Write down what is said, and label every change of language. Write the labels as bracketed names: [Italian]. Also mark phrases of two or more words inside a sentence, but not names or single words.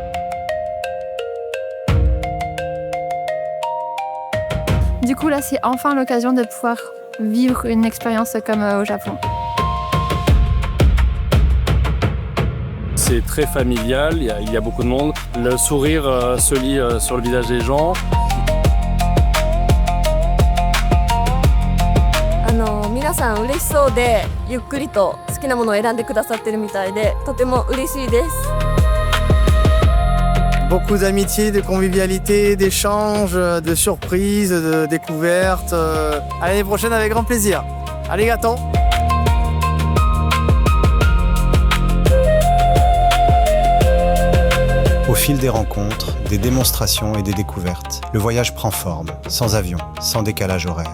[French] Du coup, là, c'est enfin l'occasion de pouvoir vivre une expérience comme au Japon. C'est très familial, il y a beaucoup de monde. Le sourire se lit sur le visage des gens. [Japanese] 皆さん嬉しそうでゆっくりと好きなものを選んでくださってるみたいでとても嬉しいです。 [French] Beaucoup d'amitié, de convivialité, d'échanges, de surprises, de découvertes. À l'année prochaine avec grand plaisir. Arigato! Au fil des rencontres, des démonstrations et des découvertes, le voyage prend forme, sans avion, sans décalage horaire.